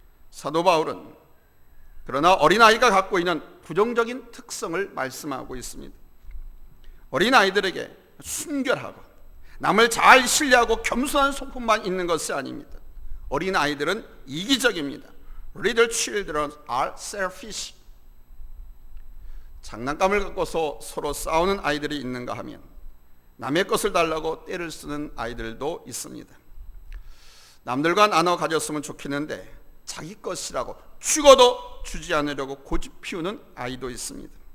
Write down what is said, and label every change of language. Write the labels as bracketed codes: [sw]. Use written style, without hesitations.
[ko] 사도 바울은 그러나 어린아이가 갖고 있는 부정적인 특성을 말씀하고 있습니다. 어린아이들에게 순결하고 남을 잘 신뢰하고 겸손한 성품만 있는 것이 아닙니다. 어린아이들은 이기적입니다. [en] Little children are selfish. [ko] 장난감을 갖고서 서로 싸우는 아이들이 있는가 하면 남의 것을 달라고 떼를 쓰는 아이들도 있습니다. 남들과 나눠 가졌으면 좋겠는데 자기 것이라고 죽어도 주지 않으려고 고집 피우는 아이도 있습니다.